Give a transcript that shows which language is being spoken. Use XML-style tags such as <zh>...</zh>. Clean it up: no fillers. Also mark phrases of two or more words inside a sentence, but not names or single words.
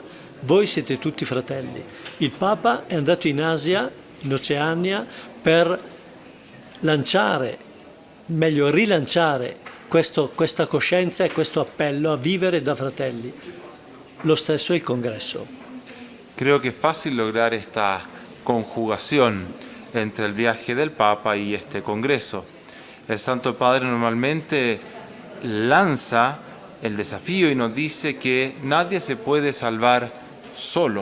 <it>Voi siete tutti fratelli. Il Papa è andato in Asia, in Oceania, per rilanciare questa coscienza e questo appello a vivere da fratelli. Lo stesso è il congresso.</it> <es>Creo que es fácil lograr esta conjugación entre el viaje del Papa y este congreso. El Santo Padre normalmente lanza el desafío y nos dice que nadie se puede salvar solo.</es>